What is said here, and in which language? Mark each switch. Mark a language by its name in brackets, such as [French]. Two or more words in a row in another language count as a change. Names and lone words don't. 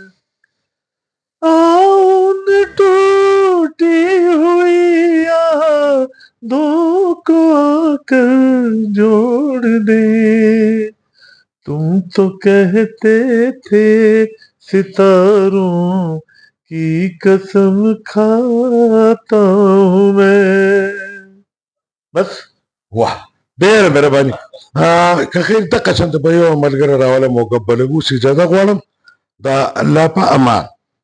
[Urdu] آن ٹوٹی ہوئی یادوں کو آ کر جوڑ دے تم تو کہتے تھے ستاروں کی قسم کھاتا ہوں میں بس. [Pashto] واه ډېره مهرباني. که خیر دقه شانته به یو ملګری راولم او که بلګ اوس اجازه غواړم د الله په امان.